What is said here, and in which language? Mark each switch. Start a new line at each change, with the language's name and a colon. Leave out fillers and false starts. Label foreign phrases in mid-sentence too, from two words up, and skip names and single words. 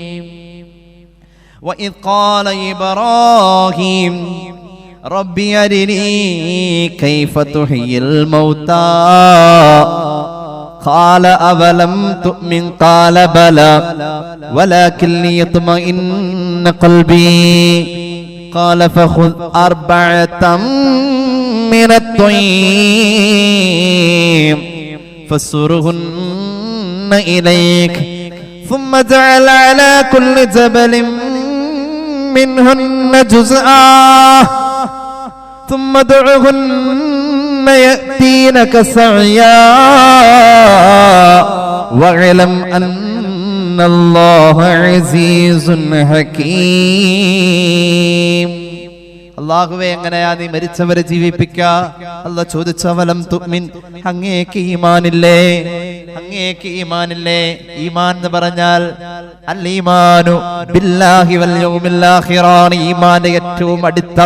Arabic: وإذ قال إبراهيم رب أرني كيف تحيي الموتى قال أولم تؤمن قال بلى ولكن ليطمئن قلبي قال فخذ أربعة من الطير فصرهن إليك ثم جعل على كل جبل منهن جزءا ثم ادعهن يأتينك سعيا واعلم أن الله عزيز حكيم.
Malayalam: അല്ലാഹുവേ, എങ്ങനെയാ നീ മരിച്ചവരെ ജീവിപ്പിക്കുക? അല്ലാഹു ചോദിച്ചു,
Arabic: أولم تؤمن,
Malayalam: അങ്ങേക്ക് ഈമാനില്ലേ? അങ്ങേക്ക് ഈമാനില്ലേ? ഈമാൻ എന്ന് പറഞ്ഞാൽ
Arabic: الإيمان بالله واليوم الآخر
Malayalam: ഈമാന്റെ ഏറ്റവും അടിത്തറ.